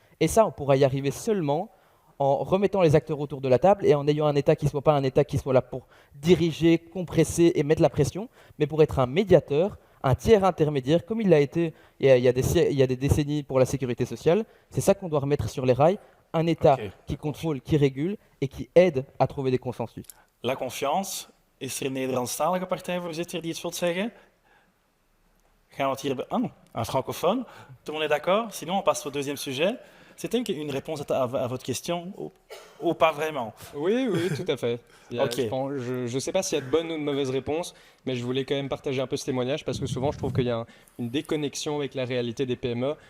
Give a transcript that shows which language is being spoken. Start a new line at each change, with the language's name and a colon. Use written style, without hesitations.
French: Et ça, on pourra y arriver seulement en remettant les acteurs autour de la table et en ayant un État qui ne soit pas un État qui soit là pour diriger, compresser et mettre la pression, mais pour être un médiateur, un tiers intermédiaire, comme il l'a été il y a des décennies pour la sécurité sociale. C'est ça qu'on doit remettre sur les rails, un État qui contrôle, qui régule et qui aide à trouver des consensus. La confiance.
Dutch: Is er een Nederlandstalige partijvoorzitter die iets wilt zeggen? Gaan we het hier...
French: un francophone. Tout le monde est d'accord? Sinon, on passe au deuxième sujet. C'était une réponse à votre question ou pas vraiment? Oui, tout à fait. Ok. Je ne sais pas s'il y a de bonnes ou de mauvaises réponses, mais je voulais quand même partager un peu ce témoignage parce que souvent, je trouve qu'il y a une déconnexion avec la réalité des PME.